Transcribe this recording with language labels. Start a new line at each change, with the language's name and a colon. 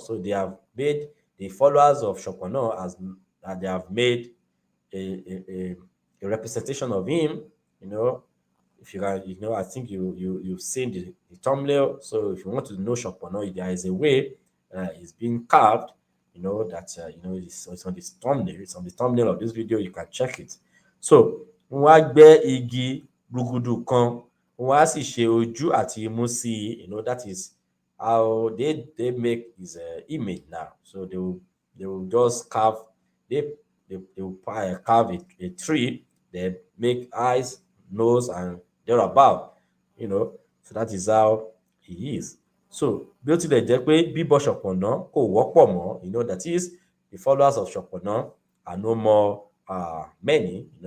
English: So they have made the followers of Shapona as they have made a representation of him. If you can, I think you've seen the thumbnail. So if you want to know Shapona, there is a way it's being carved. It's on this thumbnail. It's on the thumbnail of this video. You can check it.
Yoruba: So wọ́n á gbẹ́ igi rúgúdù kan, wọ́n á sì ṣe ojú àti imú sí i.
English: That is how they make his image now. So they will just carve they will carve a tree, then make eyes, nose, and thereabout. So that is how he is. So
Yoruba: bí ó tilẹ̀ jẹ́ pé bíbọ Ṣọ̀pọ̀nná kò wọ́pọ̀ mọ́,
English: that is, the followers of Ṣọ̀pọ̀nná are no more many.